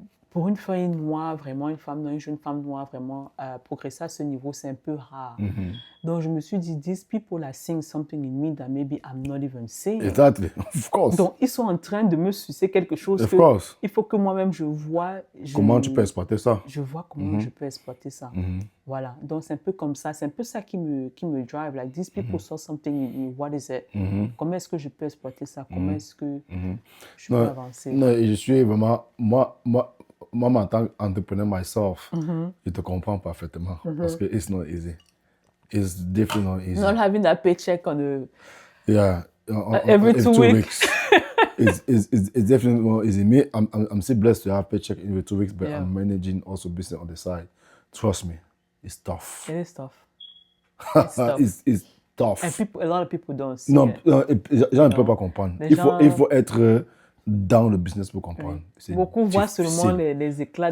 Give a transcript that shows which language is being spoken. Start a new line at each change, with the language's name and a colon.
French: Pour une femme noire, vraiment, une jeune femme noire, vraiment, progresser à ce niveau, c'est un peu rare. Donc, je me suis dit,
English: these people are seeing something in me that maybe I'm not even seeing. Exactly, of course.
French: Donc, ils sont en train de me sucer quelque chose
English: Of course.
French: Il faut que moi-même je vois. Comment tu peux exploiter ça? Je vois comment je peux exploiter ça. Voilà. Donc, c'est un peu comme ça. C'est un peu ça qui me drive.
English: Like, these people saw something in me. What is it?
French: Comment est-ce que je peux exploiter ça? Comment est-ce que je peux avancer? Non, je suis vraiment... Moi, en tant qu'entrepreneur myself, je te comprends parfaitement. Parce que
English: it's not easy. It's definitely not easy. Not having that paycheck on the... Yeah. Every 2 weeks. It's definitely not easy. Me, I'm still blessed to have paycheck every 2 weeks, but I'm managing also business on the side. Trust me, it's tough. It is tough. It's tough. It's tough. And a lot of people don't see
French: Non,
English: it.
French: les gens ne peuvent pas comprendre. Il faut être dans le business pour comprendre. Beaucoup voient seulement les éclats